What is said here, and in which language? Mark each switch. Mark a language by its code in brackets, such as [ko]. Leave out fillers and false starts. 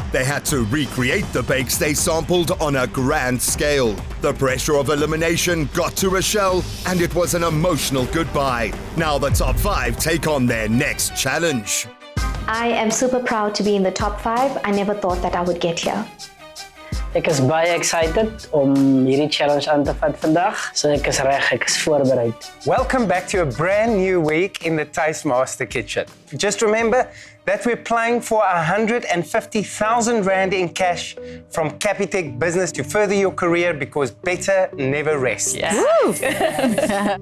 [en] They had to recreate the bakes they sampled on a grand scale. The pressure of elimination got to Rochelle, and it was an emotional goodbye. Now the top 5 take on their next challenge. I am super proud to be in the top 5. I never thought that I would get here. [af] Ek is baie excited om hierdie challenge aan te vat vandag. So ek is reg, ek is voorberei. [en] Welcome back to a brand new week in the Tastemaster kitchen. Just remember that we're playing for 150,000 Rand in cash from Capitec Business to further your career, because better never rests. Yeah.